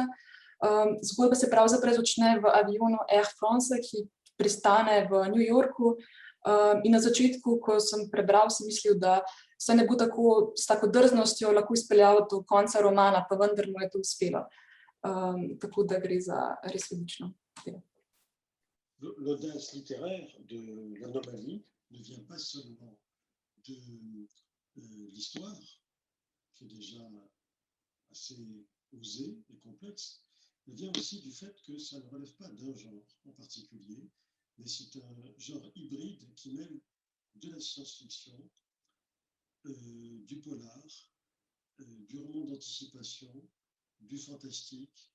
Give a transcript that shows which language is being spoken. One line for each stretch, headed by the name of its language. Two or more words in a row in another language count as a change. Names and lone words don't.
Slovenian: Zgodba se pravzaprav začne v avionu Air France, ki pristane v New Yorku. In na začetku, ko sem prebral, sem mislil, da se ne bo tako s tako drznostjo lahko izpeljal do konca romana, pa vendar mu je to uspelo. Tako da gre za res odlično delo.
French: L'audace littéraire de l'anomalie ne vient pas seulement de l'histoire, qui est déjà assez osée et complexe, mais vient aussi du fait que ça ne relève pas d'un genre en particulier, mais c'est un genre hybride qui mêle de la science-fiction, du polar, du roman d'anticipation, du fantastique.